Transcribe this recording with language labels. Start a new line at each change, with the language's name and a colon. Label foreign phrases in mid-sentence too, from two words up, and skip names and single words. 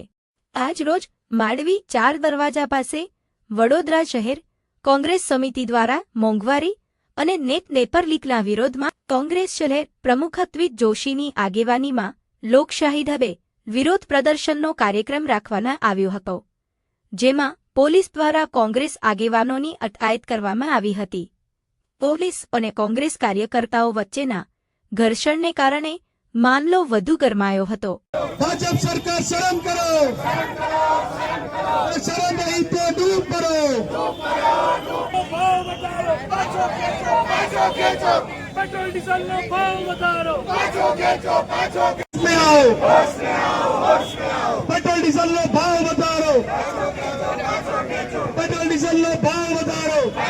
Gujarati: આજ રોજ માંડવી 4 દરવાજા પાસે વડોદરા શહેર કોંગ્રેસ સમિતિ દ્વારા મોંઘવારી અને નેટ પેપર લીકના વિરોધમાં કોંગ્રેસ શહેર પ્રમુખ અદ્વિત જોશીની આગેવાનીમાં લોકશાહી ઢબે વિરોધ પ્રદર્શનનો કાર્યક્રમ રાખવામાં આવ્યો હતો, જેમાં પોલીસ દ્વારા કોંગ્રેસ આગેવાનોની અટકાયત કરવામાં આવી હતી। પોલીસ અને કોંગ્રેસ કાર્યકર્તાઓ વચ્ચેના ઘર્ષણને કારણે મામલો વધુ ગરમાયો હતો। ભાજપ સરકાર શરમ કરો, શરમ નહીં તો ડૂબ પડો। પેટ્રોલ ડીઝલ નો ભાવ વધારો, પેટ્રોલ ડીઝલ નો ભાવ વધારો, પેટ્રોલ ડીઝલ નો ભાવ વધાरो।